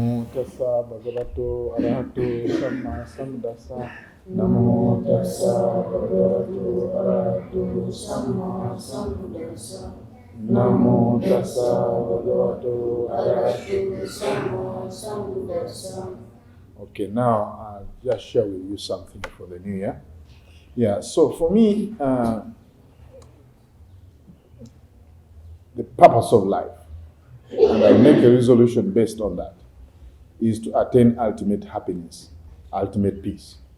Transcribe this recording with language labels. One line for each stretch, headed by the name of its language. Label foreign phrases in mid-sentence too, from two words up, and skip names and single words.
Pali: tassa bhagavato arahato samma sambuddhassa. Namo tassa bhagavato arahato samma sambuddhassa. Namo tassa bhagavato arahato samma sambuddhassa.
English: Okay, now I'll just share with you something for the new year. Yeah, so for me, the purpose of life, and I make a resolution based on that, is to attain ultimate happiness, ultimate peace.